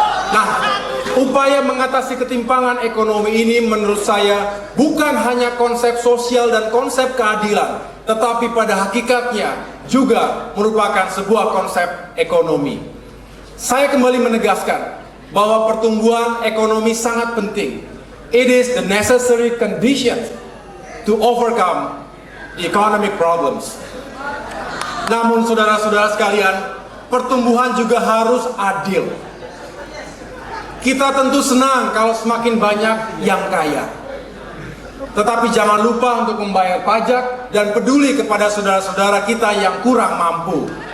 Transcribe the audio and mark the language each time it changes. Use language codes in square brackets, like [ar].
[id] Nah, upaya mengatasi ketimpangan ekonomi ini menurut saya bukan hanya konsep sosial dan konsep keadilan, tetapi pada hakikatnya juga merupakan sebuah konsep ekonomi. Saya kembali menegaskan bahwa pertumbuhan ekonomi sangat penting. [en] It is the necessary condition to overcome the economic problems. [id] Namun saudara-saudara sekalian, pertumbuhan juga harus adil. Kita tentu senang kalau semakin banyak yang kaya. Tetapi jangan lupa untuk membayar pajak dan peduli kepada saudara-saudara kita yang kurang mampu.